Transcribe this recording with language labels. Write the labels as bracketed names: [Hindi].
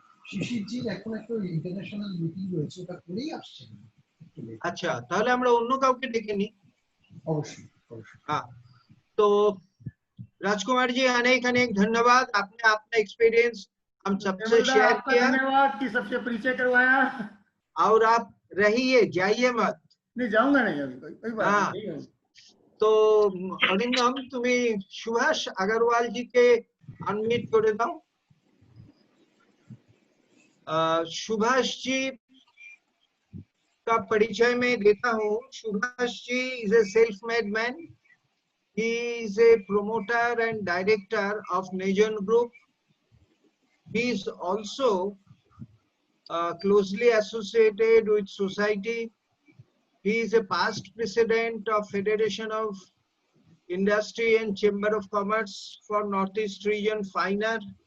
[Bangla] শিশিরজির এখন একটা international meeting রয়েছে, ওটা করেই আসছেন। আচ্ছা, তাহলে আমরা অন্য কাউকে ডেকে নিই। অবশ্যই অবশ্যই। [Hindi] हाँ, तो राजकुमार जी अनेक अनेक धन्यवाद, आपने अपना एक्सपीरियंस हम सबसे शेयर किया। धन्यवाद कि सबसे परिचय करवाया। और आप रहिए, जाइए मत। नहीं जाऊंगा नहीं, अभी कोई बात हाँ, नहीं। तो अरिंदम तुम्हें सुभाष अग्रवाल जी के अनम्यूट कर दाओ। सुभाष जी का परिचय मैं देता हूँ। [English] Subhash ji is a self made man. He is a promoter and director of Najan Group. He is also closely associated with society. He is a past president of Federation of Industry and Chamber of Commerce for Northeast Region, FINER.